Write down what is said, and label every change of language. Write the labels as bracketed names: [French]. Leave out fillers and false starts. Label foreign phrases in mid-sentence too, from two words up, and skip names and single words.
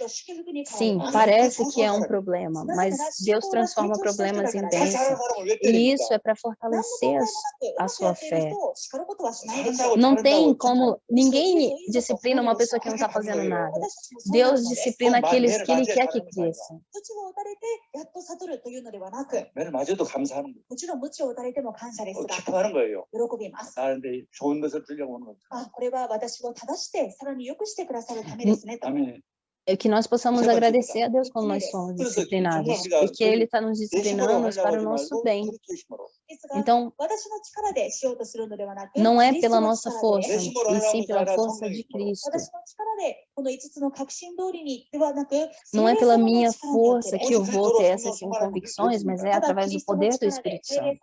[Portuguese] Sim, parece que é um problema, mas Deus transforma problemas em bênçãos. E isso é para fortalecer a sua fé. Não tem como, ninguém disciplina uma pessoa que não está fazendo nada. Deus disciplina aqueles que Ele quer que cresçam. [Korean] 맞아도 감사하는 거예요. 기뻐하는 거예요. 나한테 좋은 것을 주려고 하는 거죠. 아멘. [Portuguese] É que nós possamos agradecer a Deus quando nós somos disciplinados, porque Ele está nos disciplinando para o nosso bem. Então, não é pela nossa força, e sim pela força de Cristo. Não é pela minha força que eu vou ter essas convicções, mas é através do poder do Espírito Santo.